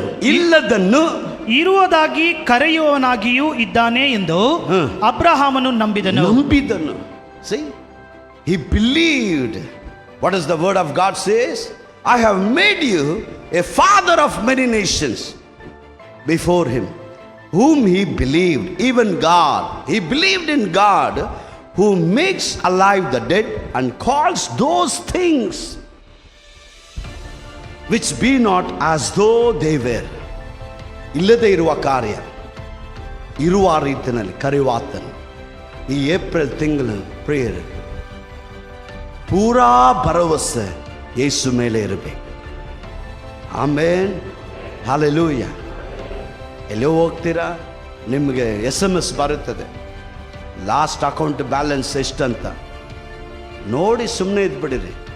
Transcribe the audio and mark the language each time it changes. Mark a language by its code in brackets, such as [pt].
[kn] ಇಲ್ಲದನ್ನು ಇರುವುದಾಗಿ ಕರೆಯುವವನಾಗಿಯೂ ಇದ್ದಾನೆ ಎಂದು ಅಬ್ರಹಾಮನು ನಂಬಿದನು. [en] See, he believed. What does the word of God says? I have made you a father of many nations before him, whom he believed, even God. He believed in God who makes alive the dead and calls those things which be not as though they were. [kn] ಇಲ್ಲದೆ ಇರುವ ಕಾರ್ಯ ಇರುವ ರೀತಿಯಲ್ಲಿ ಕರೆಯುವಾತನು. ಈ April ತಿಂಗಳು prayer ಪೂರಾ ಭರವಸೆ ಯೇಸು ಮೇಲೆ ಇರಬೇಕು. ಆಮೇನ್, ಹಲ್ಲೆಲೂಯಾ. ಎಲ್ಲೋ ಹೋಗ್ತೀರಾ, ನಿಮಗೆ SMS ಬರುತ್ತದೆ, ಲಾಸ್ಟ್ ಅಕೌಂಟ್ ಬ್ಯಾಲೆನ್ಸ್ ಎಷ್ಟಂತ ನೋಡಿ ಸುಮ್ಮನೆ ಇದ್ಬಿಡಿರಿ.